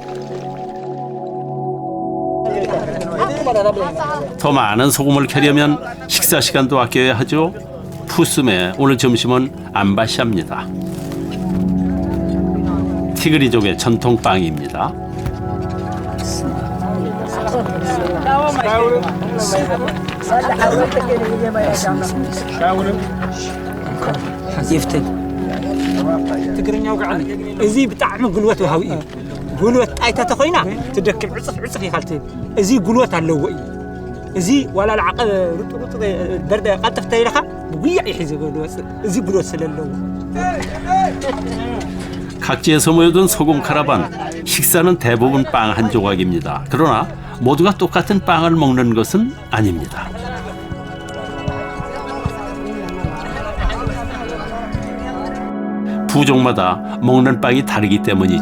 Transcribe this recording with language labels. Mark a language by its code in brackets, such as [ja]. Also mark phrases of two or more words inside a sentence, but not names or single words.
[ko] 더 많은 소금을 캐려면 식사 시간도 아껴야 하죠. 푸숨의 오늘 점심은 암바샤입니다. 티그리족의 전통 빵입니다. [ti] ትግርኛ ውግዓኒ እዚ ብጣዕሚ ጉልበት ወሃቢ እዩ ጉልበት ጣይታ ተኮይና ትደክም ዕፅፍ ዕፅፍ ኢኻ እዚ ጉልበት ኣለዎ እዩ እዚ ዋላ ልዓቐብ ሩጥሩጥ ደርደ ቀልጥፍ ተይለኻ ብጉያዕ ይሒዝ ጉልበት እዚ ጉልበት ስለለዎ [ko] 각지에서 모여든 소금 카라반. 식사는 대부분 빵 한 조각입니다. 그러나 모두가 똑같은 빵을 먹는 것은 아닙니다. 부족마다 먹는 빵이 다르기 때문이죠.